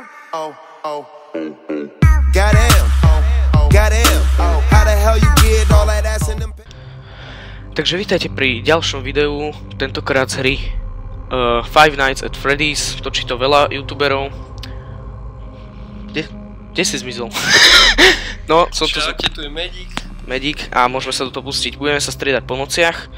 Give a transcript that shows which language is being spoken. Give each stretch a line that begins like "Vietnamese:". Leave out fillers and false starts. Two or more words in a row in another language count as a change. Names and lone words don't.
English: Oh, oh. Goddamn. Goddamn. How the hell you get all that ass in them?
Slovak: Takže vítajte pri ďalšom videu, tentokrát z hry Five Nights at Freddy's. Točí to veľa youtuberov. Kde si zmizol? No, som tu... Čaute, tu je Medic a môžeme sa do toho pustiť. Budeme sa striedať po nociach.